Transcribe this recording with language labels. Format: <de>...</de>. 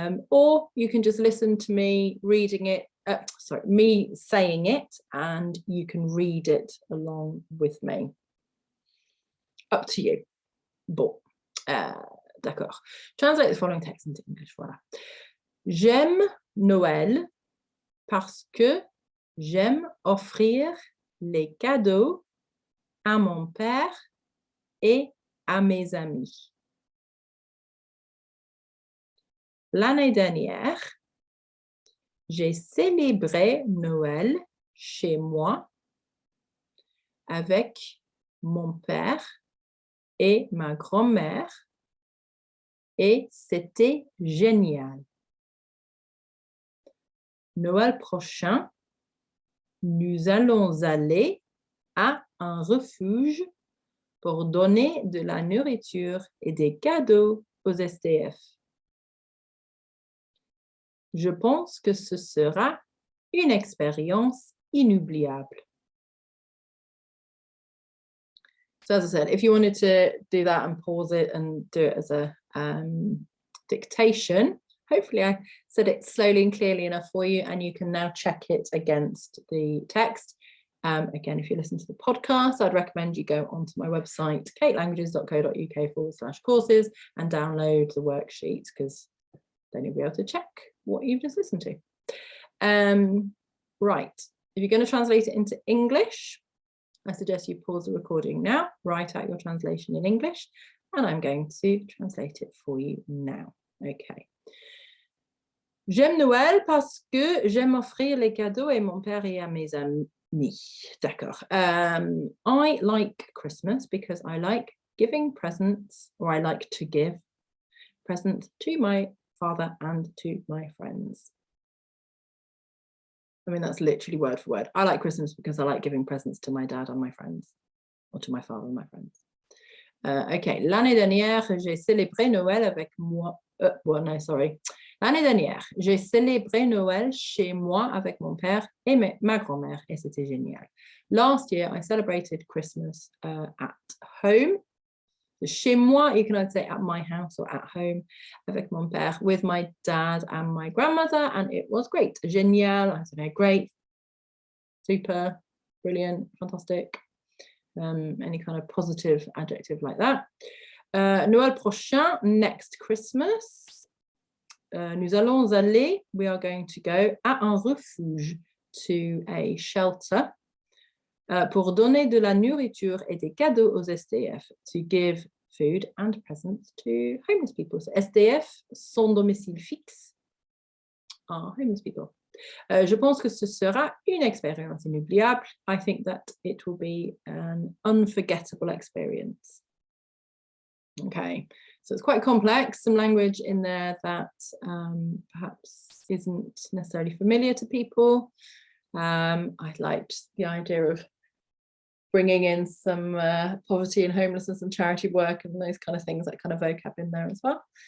<en>Or you can just listen to me reading it, me saying it, and you can read it along with me. Up to you.</en> <fr>Bon, d'accord.</fr> <en>Translate the following text into English.</en> <fr>Voilà. J'aime Noël parce que j'aime offrir les cadeaux à mon père et à mes amis. L'année dernière, j'ai célébré Noël chez moi avec mon père et ma grand-mère et c'était génial. Noël prochain, nous allons aller à un refuge pour donner de la nourriture et des cadeaux aux SDF. Je pense que ce sera une expérience inoubliable.</fr> <en>So as I said, if you wanted to do that and pause it and do it as a dictation, hopefully I said it slowly and clearly enough for you, and you can now check it against the text. Again, if you listen to the podcast, I'd recommend you go onto my website, katelanguages.co.uk/courses, and download the worksheet, because then you'll be able to check what you've just listened to. Right, if you're going to translate it into English, I suggest you pause the recording now, write out your translation in English, and I'm going to translate it for you now. Okay.</en> <fr>J'aime Noël parce que j'aime offrir les cadeaux à mon père et à mes amis. D'accord.</fr> <en>I like Christmas because I like giving presents, or I like to give presents to my father and to my friends. I mean, that's literally word for word. I like Christmas because I like giving presents to my dad and my friends, or to my father and my friends.</en> <fr>Okay, l'année dernière, j'ai célébré Noël avec moi. L'année dernière, j'ai célébré Noël chez moi avec mon père et ma grand-mère, et c'était génial.</fr> <en>Last year, I celebrated Christmas at home. So</en> <fr>chez moi,</fr> <en>you can either say at my house or at home,</en> <fr>avec mon père,</fr> <en>with my dad and my grandmother, and it was great. Génial, I don't know, great, super, brilliant, fantastic. Any kind of positive adjective like that.</en> <fr>Noël prochain,</fr> <en>next Christmas.</en> <fr>Nous allons aller,</fr> <en>we are going to go,</en> <fr>à un refuge,</fr> <en>to a shelter,</en> <fr>pour donner de la nourriture et des cadeaux aux SDF,</fr> <en>to give food and presents to homeless people. So SDF,</en> <fr>sans domicile fixe,</fr> <en>are homeless people.</en> <fr>Je pense que ce sera une expérience inoubliable.</fr> <en>I think that it will be an unforgettable experience. Okay, so it's quite complex, some language in there that perhaps isn't necessarily familiar to people. I liked the idea of bringing in some poverty and homelessness and charity work and those kind of things, that kind of vocab in there as well.</en>